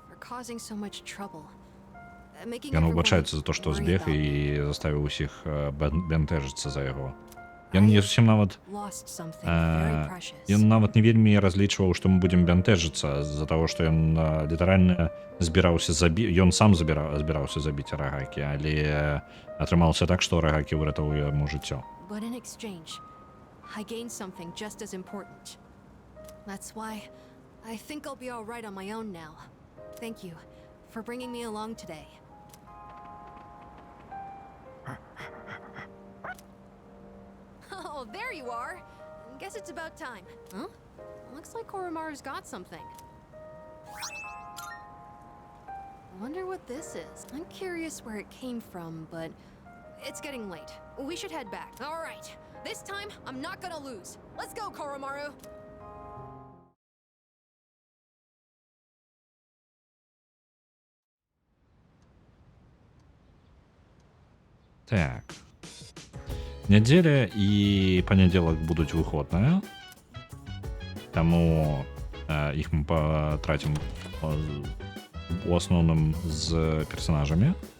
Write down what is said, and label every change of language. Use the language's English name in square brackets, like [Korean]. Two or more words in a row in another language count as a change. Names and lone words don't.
[Belarusian] Ён выбачаецца за то, што збег і заставіў усіх бянтэжыцца за яго. Ён не зусім нават ён нават не вельмі разлічваў, што мы будзем бянтэжыцца з-за таго, што ён літаральна збіраўся ён сам збіраўся забіць Арагайкі, але атрымалася так, што Арагайкі выратаваў яму жыццё. [English] But in exchange, I gained something just as important. That's why I think I'll be all right on my own now. Thank you for bringing me along today. Oh, there you are. Guess it's about time. Huh? Looks like Koromaru's got something. Wonder what this is. I'm curious where it came from, but it's getting late. We should head back. All right. This time, I'm not gonna lose. Let's go, Koromaru. [Belarusian] Так. Нядзеля і панядзелак будуць выходныя. Таму іх мы патрацім у асноўным з персонажамі.